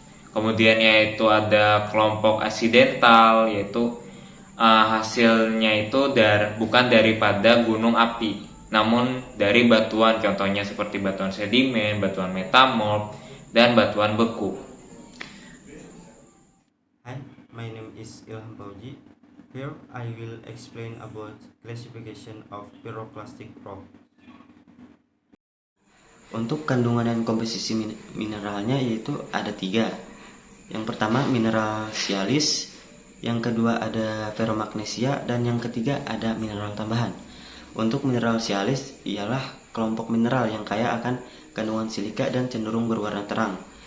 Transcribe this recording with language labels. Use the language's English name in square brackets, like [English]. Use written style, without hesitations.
[Indonesian] Kemudian yaitu ada kelompok accidental, yaitu hasilnya itu bukan daripada gunung api, namun dari batuan, contohnya seperti batuan sedimen, batuan metamorf, dan batuan beku. [English] Hi, my name is Ilham Pauji. Here I will explain about classification of pyroclastic rocks. [Indonesian] Untuk kandungan dan komposisi mineralnya yaitu ada 3. Yang pertama mineral sialis, yang kedua ada ferromagnesia, dan yang ketiga ada mineral tambahan. Untuk mineral sialis ialah kelompok mineral yang kaya akan kandungan silika dan cenderung berwarna terang.